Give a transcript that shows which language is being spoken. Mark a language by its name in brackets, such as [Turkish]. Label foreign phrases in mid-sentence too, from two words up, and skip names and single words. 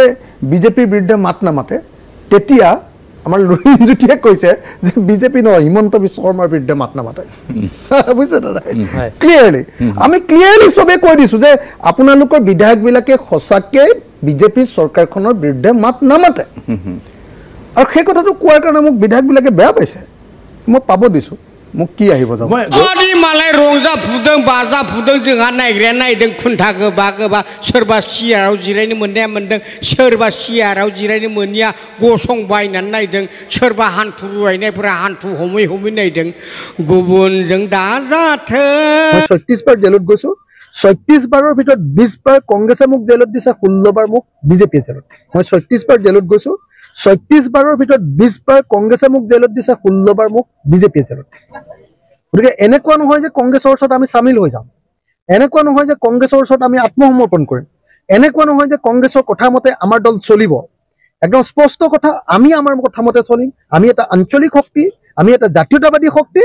[Assamese] বিজেপিৰ বিৰুদ্ধে মাত নামাতে তেতিয়া আমাৰ লুৰিণ জ্যোতিয়ে কৈছে যে বিজেপি নহয় হিমন্ত বিশ্ব শৰ্মাৰ বিৰুদ্ধে মাত নামাতে বুজিছে দাদা ক্লিয়াৰলি আমি ক্লিয়াৰলি চবেই কৈ দিছোঁ যে আপোনালোকৰ বিধায়কবিলাকে সঁচাকৈ বিজেপি চৰকাৰখনৰ বিৰুদ্ধে মাত নামাতে আৰু সেই কথাটো কোৱাৰ কাৰণে মোক বিধায়কবিলাকে বেয়া পাইছে মই পাব দিছোঁ মোক কি আহিব যাব [Bodo] मालाय रंजा फुदों बाजा फुदों जोंहा नायग्राया नायदों खुन्था गोबा गोबा सोरबा सियाराव जिरायनो मोननाया मोनदों सोरबा सियाराव जिरायनो मोनिया गसंबायनानै नायदों सोरबा हान्थु रुवायनायफोरा हान्थु हमै हमै नायदों गुबुनजों दाजाथों [Assamese] 36 বাৰ জেলত গৈছো 36 বাৰৰ ভিতৰত 20 বাৰ কংগ্ৰেছে মোক জেলত দিছে 16 বাৰ মোক বিজেপিয়ে জেলত দিছে মই 36 বাৰ জেলত গৈছো 36 বাৰৰ ভিতৰত 20 বাৰ কংগ্ৰেছে মোক জেলত দিছে 16 বাৰ মোক বিজেপিয়ে জেলত দিছে গতিকে এনেকুৱা নহয় যে কংগ্ৰেছৰ ওচৰত আমি সামিল হৈ যাম এনেকুৱা নহয় যে কংগ্ৰেছৰ ওচৰত আমি আত্মসমৰ্পণ কৰিম এনেকুৱা নহয় যে কংগ্ৰেছৰ কথা মতে আমাৰ দল চলিব একদম স্পষ্ট কথা আমি আমাৰ কথা মতে চলিম আমি এটা আঞ্চলিক শক্তি আমি এটা জাতীয়তাবাদী শক্তি